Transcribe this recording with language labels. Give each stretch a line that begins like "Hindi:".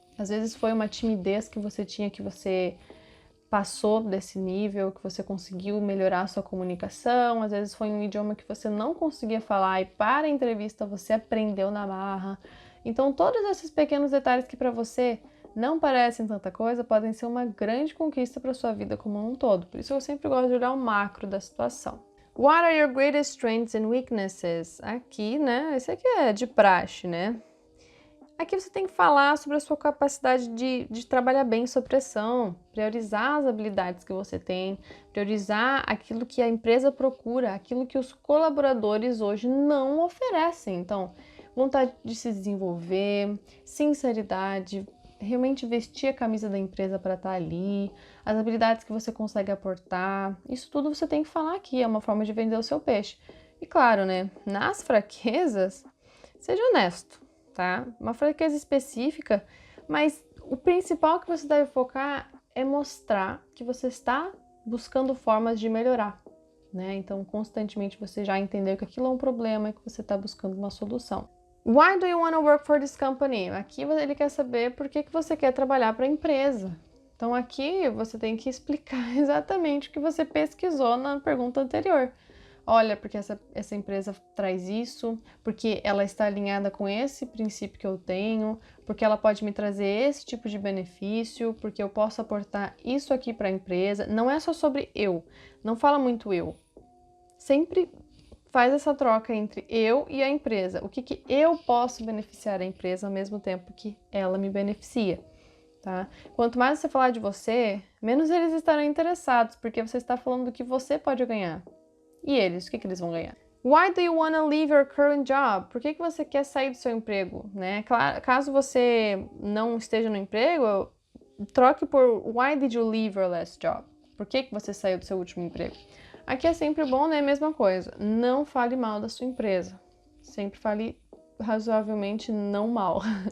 Portuguese: Às vezes foi uma timidez que você tinha, que você passou desse nível, que você conseguiu melhorar a sua comunicação, às vezes foi um idioma que você não conseguia falar e para a entrevista você aprendeu na marra. Então todos esses pequenos detalhes que para você não parecem tanta coisa, podem ser uma grande conquista para sua vida como um todo. Por isso eu sempre gosto de olhar o macro da situação.
English: What are your greatest strengths and weaknesses?
Portuguese: Aqui, né? Esse aqui é de praxe, né? Aqui você tem que falar sobre a sua capacidade de trabalhar bem sob pressão, priorizar as habilidades que você tem, priorizar aquilo que a empresa procura, aquilo que os colaboradores hoje não oferecem. Então, vontade de se desenvolver, sinceridade, realmente vestir a camisa da empresa para estar ali, as habilidades que você consegue aportar, isso tudo você tem que falar aqui, é uma forma de vender o seu peixe. E claro, né, nas fraquezas, seja honesto. tá? Uma fraqueza específica, mas o principal que você deve focar é mostrar que você está buscando formas de melhorar, né? Então, constantemente você já entendeu que aquilo é um problema e que você está buscando uma solução.
English: Why do you want to work for this company?
Portuguese: Aqui ele quer saber por que você quer trabalhar para a empresa. Então, aqui você tem que explicar exatamente o que você pesquisou na pergunta anterior. Olha, porque essa empresa traz isso, porque ela está alinhada com esse princípio que eu tenho, porque ela pode me trazer esse tipo de benefício, porque eu posso aportar isso aqui para a empresa. Não é só sobre eu, não fala muito eu. Sempre faz essa troca entre eu e a empresa. O que eu posso beneficiar a empresa ao mesmo tempo que ela me beneficia, tá? Quanto mais você falar de você, menos eles estarão interessados, porque você está falando do que você pode ganhar. E eles, o que eles vão ganhar?
English: Why do you want to leave your current job?
Portuguese: Por que você quer sair do seu emprego, né? Caso você não esteja no emprego, troque por
English: Why did you leave your last job?
Portuguese: Por que você saiu do seu último emprego? Aqui é sempre bom, né? Mesma coisa. Não fale mal da sua empresa. Sempre fale razoavelmente não mal.